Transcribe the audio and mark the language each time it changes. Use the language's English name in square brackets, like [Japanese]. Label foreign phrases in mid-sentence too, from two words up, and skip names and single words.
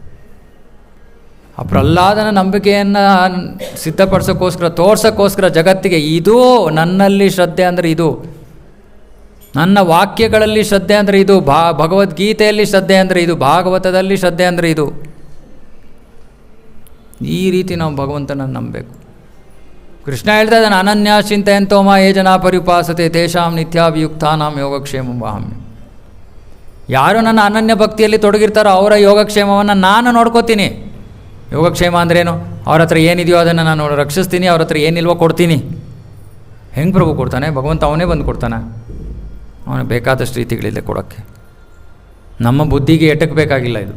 [Kannada] ಆ ಪ್ರಹ್ಲಾದನ ನಂಬಿಕೆಯನ್ನು ಸಿದ್ಧಪಡಿಸೋಕ್ಕೋಸ್ಕರ, ತೋರ್ಸೋಕ್ಕೋಸ್ಕರ ಜಗತ್ತಿಗೆ, ಇದು ನನ್ನಲ್ಲಿ ಶ್ರದ್ಧೆ ಅಂದರೆ ಇದು, ನನ್ನ ವಾಕ್ಯಗಳಲ್ಲಿ ಶ್ರದ್ಧೆ ಅಂದರೆ ಇದು, ಭಗವದ್ಗೀತೆಯಲ್ಲಿ ಶ್ರದ್ಧೆ ಅಂದರೆ ಇದು, ಭಾಗವತದಲ್ಲಿ ಶ್ರದ್ಧೆ ಅಂದರೆ ಇದು. ಈ ರೀತಿ ನಾವು ಭಗವಂತನನ್ನು ನಂಬಬೇಕು. ಕೃಷ್ಣ ಹೇಳ್ತಾ ಇದ್ದಾನೆ, [Sanskrit] ಅನನ್ಯ ಚಿಂತೆಯಂತೋಮ ಯೇ ಜನ ಪರಿಪಾಸತೆ ತೇಷಾಂ ನಿತ್ಯಾಭಿಯುಕ್ತಾನಾಂ ಯೋಗಕ್ಷೇಮಂ ವಹಾಮ್ಯಹಂ. [Kannada] ಯಾರು ನನ್ನ ಅನನ್ಯ ಭಕ್ತಿಯಲ್ಲಿ ತೊಡಗಿರ್ತಾರೋ ಅವರ ಯೋಗಕ್ಷೇಮವನ್ನು ನಾನು ನೋಡ್ಕೋತೀನಿ. ಯೋಗಕ್ಷೇಮ ಅಂದ್ರೇನು? ಅವ್ರ ಹತ್ರ ಏನಿದೆಯೋ ಅದನ್ನು ನಾನು ರಕ್ಷಿಸ್ತೀನಿ, ಅವ್ರ ಹತ್ರ ಏನಿಲ್ವೋ ಕೊಡ್ತೀನಿ. ಹೆಂಗೆ ಪ್ರಭು ಕೊಡ್ತಾನೆ? ಭಗವಂತ ಅವನೇ ಬಂದು ಕೊಡ್ತಾನೆ. ಅವನಿಗೆ ಬೇಕಾದಷ್ಟು ರೀತಿಗಳಿದೆ ಕೊಡೋಕ್ಕೆ. ನಮ್ಮ ಬುದ್ಧಿಗೆ ಎಟಕಬೇಕಾಗಿಲ್ಲ ಇದು.